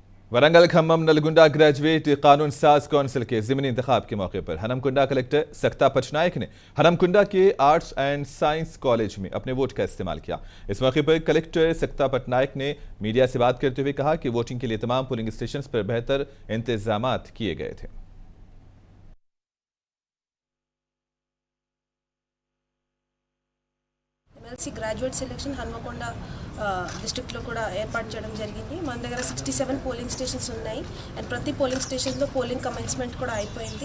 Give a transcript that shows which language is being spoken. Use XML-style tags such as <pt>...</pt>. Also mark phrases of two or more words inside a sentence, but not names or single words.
<ur>ورنگل کھمم نلگنڈہ گریجویٹ قانون ساز کونسل کے ضمنی انتخاب کے موقع پر ہنمکنڈہ کلکٹر سکتا پٹنائک نے ہنمکنڈہ کے</ur> <en>arts and science college</en> <ur>میں اپنے ووٹ کا استعمال کیا. اس موقع پر کلکٹر سکتا پٹنائک نے میڈیا سے بات کرتے ہوئے کہا کہ ووٹنگ کے لیے تمام</ur> <en>polling station</en> <ur>پر بہتر انتظام کیے گئے تھے.</ur> <en>MLC graduate selection</en> <te>హన్మకొండ డిస్ట్రిక్ట్లో కూడా ఏర్పాటు చేయడం జరిగింది. మన దగ్గర 67</te> <en>polling stations</en> <te>ఉన్నాయి అండ్ ప్రతి</te> <en>polling stationలో polling commencement</en> <te>కూడా అయిపోయింది.</te>